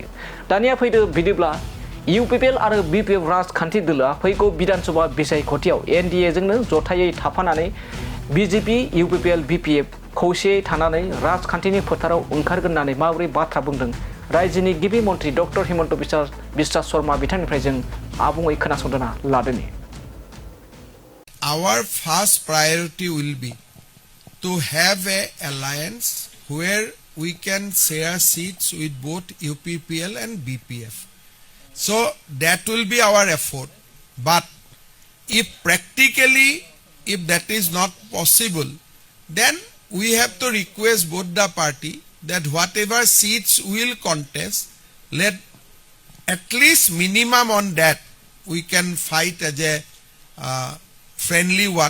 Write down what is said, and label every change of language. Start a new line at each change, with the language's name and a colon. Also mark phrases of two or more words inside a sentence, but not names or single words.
Bodo: दानिया फैदो बिदिब्ला इउपिपिएल आरो बिपिएफ राजखान्थि दोलोआ फैगौ विधानसभा बिसायख'थियाव एनडिएजोंनो जथायै थाफानानै बिजेपि इउपिपिएल बिपिएफ खौसेयै थानानै राजखान्थिनि फोथाराव ओंखारगोन होननानै माबोरै बाथ्रा बुंदों रायजोनि गिबि मन्थ्रि डक्टर हिमन्त बिश्व शर्मा बिथांनिफ्राय जों आबुङै खोनासंना लादोनि।
English: Our first priority will be to have an alliance where we can share seats with both UPPL and BPF. So that will be our effort. But if practically, if that is not possible, then we have to request both the party that whatever seats will contest, let at least minimum on that we can fight as a friendly one.